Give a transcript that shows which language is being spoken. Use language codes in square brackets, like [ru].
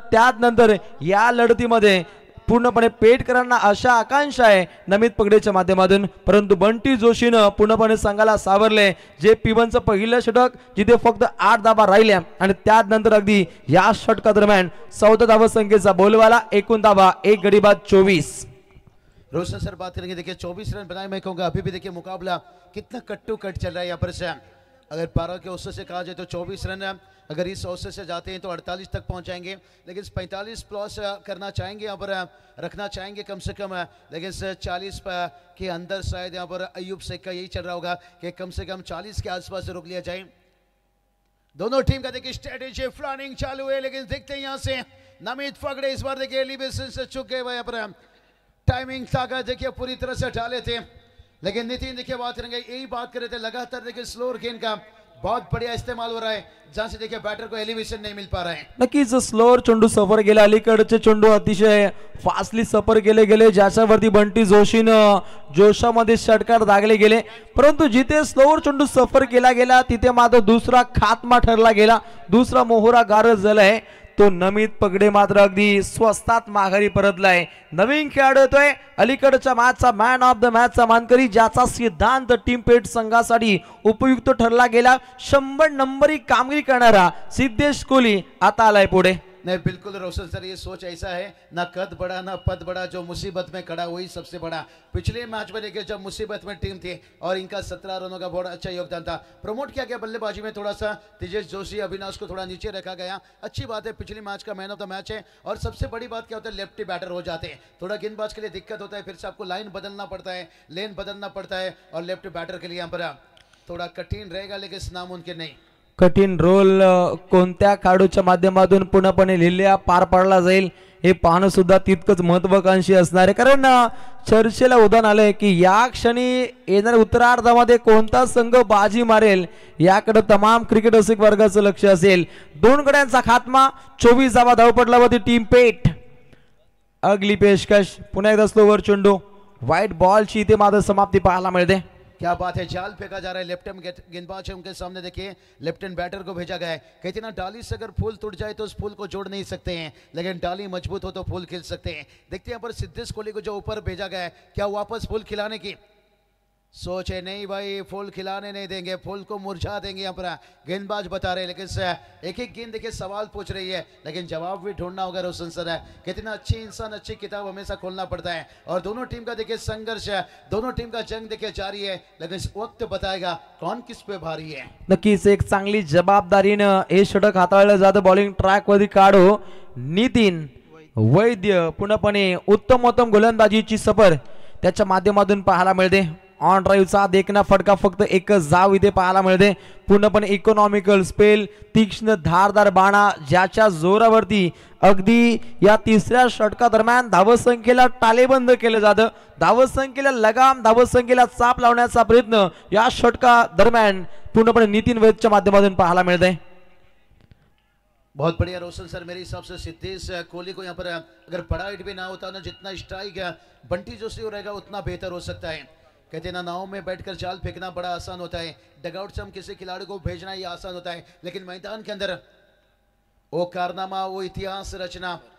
[mr] त्यानंतर या लढतीमध्ये पूर्णपणे पेठकरांना अशा आकांक्षा आहे नमित पगडेच्या माध्यमातून. परंतु बंटी जोशीनं पूर्णपणे संघाला सावरले. जे P1चं पहिलं षटक जिथे फक्त 8 धावा राहिल्या आणि त्यानंतर अगदी या षटकादरम्यान 14 धावा संख्येचा बोलवाला. एकूण धावा 1 गडी बाद 24. [hi] रोशन सर बात करेंगे देखिए 24 रन बनाए. मैं कहूँगा अभी भी देखिए मुकाबला कितना कट्टू कट चल रहा है यहाँ पर से. अगर 12 के औसत से कहा जाए तो 24 रन. अगर इस औसत से जाते हैं तो 48 तक पहुंच जाएंगे. लेकिन 45 प्लस करना चाहेंगे यहाँ पर रखना चाहेंगे कम से कम. लेकिन 40 के अंदर शायद यहाँ पर अयूब शेख का यही चल रहा होगा कि कम से कम 40 के आसपास रोक लिया जाए. दोनों टीम का देखिए स्ट्रेटेजी प्लानिंग चालू है. लेकिन देखते हैं यहाँ से नमित पगड़े इस बार देखिए एलिवेशन से चुके हुए यहाँ पर टाइमिंग ताकत देखिए पूरी तरह से डाले थे. लेकिन नितिन देखिए बात करेंगे यही बात कर रहे थे लगातार देखिए स्लोअर गेंद का बहुत बढ़िया इस्तेमाल हो रहा है जहां से देखिए बैटर को एलिवेशन नहीं मिल पा रहा है. [mr] नक्कीच स्लोअर चेंडू सफर गेले. अलीकडचे चेंडू अतिशय फास्टली सफर गेले ज्याच्यावरती बंटी जोशीनं जोशामध्ये षटकार दागले गेले. परंतु जिथे स्लोअर चेंडू सफर केला गेला तिथे मात्र दुसरा खात्मा ठरला गेला. दुसरा मोहरा गारज झालाय. तो नमित पगडे मात्र अगदी स्वस्तात माघारी परतलाय. नवीन खेळाडू येतोय अलीकडच्या मॅचचा मॅन ऑफ द मॅचचा मानकरी ज्याचा सिद्धांत टीम पेठ संघासाठी उपयुक्त ठरला गेला. 100 नंबरी कामगिरी करणारा सिद्धेश कोहली आता आलाय पुढे. [hi] नहीं बिल्कुल रोशन सर ये सोच ऐसा है ना कद बड़ा ना पद बड़ा. जो मुसीबत में खड़ा वही सबसे बड़ा. पिछले मैच में देखिए जब मुसीबत में टीम थी और इनका 17 रनों का बहुत अच्छा योगदान था. प्रमोट किया गया बल्लेबाजी में थोड़ा सा तेजस जोशी अविनाश को थोड़ा नीचे रखा गया. अच्छी बात है. पिछले मैच का मैन ऑफ द मैच है. और सबसे बड़ी बात क्या होता है लेफ्टी बैटर हो जाते हैं. थोड़ा गेंदबाज के लिए दिक्कत होता है. फिर से आपको लाइन बदलना पड़ता है लेन बदलना पड़ता है. और लेफ्ट बैटर के लिए यहाँ पर थोड़ा कठिन रहेगा लेकिन नामुमकिन नहीं. [mr] कठीण रोल कोणत्या खेळाडूच्या माध्यमातून पूर्णपणे लिहिल्या पार पाडला जाईल हे पाहणं सुद्धा तितकंच महत्वाकांक्षी असणार आहे. कारण चर्चेला उदाहरण आलंय की या क्षणी येणाऱ्या उत्तरार्धामध्ये कोणता संघ बाजी मारेल याकडे तमाम क्रिकेट रसिक वर्गाचं लक्ष असेल. 2 गड्यांचा खात्मा 24 धावा धावपटलावरती टीम पेठ. [hi] अगली पेशकश [mr] पुन्हा एकदा स्लोवर चेंडू व्हाईट बॉलची इथे मात्र समाप्ती पाहायला मिळते. [hi] क्या बात है. जाल फेंका जा रहा है. लेफ्ट हैंड गेंदबाज है उनके सामने देखिए लेफ्ट हैंड बैटर को भेजा गया है. कहते ना डाली से अगर फूल टूट जाए तो उस फूल को जोड़ नहीं सकते हैं लेकिन डाली मजबूत हो तो फूल खिल सकते हैं. देखते हैं यहाँ पर सिद्धेश कोहली को जो ऊपर भेजा गया है क्या वापस फूल खिलाने की सोच है. नहीं भाई फूल खिलाने नहीं देंगे. फूल को मुरझा देंगे यहाँ पर गेंदबाज बता रहे. लेकिन एक एक गेंद देखिए सवाल पूछ रही है लेकिन जवाब भी ढूंढना होगा रोशन सर. कितना अच्छी इंसान अच्छी किताब हमेशा खोलना पड़ता है. और दोनों टीम का देखिए संघर्ष है. दोनों टीम का जंग देखिए जारी है. लेकिन इस वक्त बताएगा कौन किस पे भारी है. [mr] नक्कीच एक चांगली जबाबदारीनं हे षटक हाताळलं जातं. बॉलिंग ट्रॅक वरती काढू नितीन वैद्य पूर्णपणे उत्तम गोलंदाजीची सफर त्याच्या माध्यमातून पाहायला मिळते. ऑन ड्राईव्हचा देखना फटका फक्त एकच धाव इथे पाहायला मिळते. पूर्णपणे इकॉनॉमिकल स्पेल, तीक्ष्ण धारदार बाणा ज्याच्या जोरावरती अगदी या तिसऱ्या षटका दरम्यान धावसंख्येला टालेबंद केलं जातं. धावसंख्येला लगाम, धावसंख्येला चाप लावण्याचा प्रयत्न या षटका दरम्यान पूर्णपणे नितीन वैदच्या माध्यमातून पाहायला मिळते. [hi] बहुत बढ़िया रोशन सर, मेरे हिसाब से सिद्धेश कोहली को यहाँ पर अगर बड़ा हिट भी ना होता ना, जितना स्ट्राइक बंटी जोशी हो रहेगा उतना बेहतर हो सकता है. कहते ना, नाव में बैठकर जाल फेंकना बड़ा आसान होता है, डगआउट से हम किसी खिलाड़ी को भेजना ये आसान होता है, लेकिन मैदान के अंदर वो कारनामा, वो इतिहास रचना.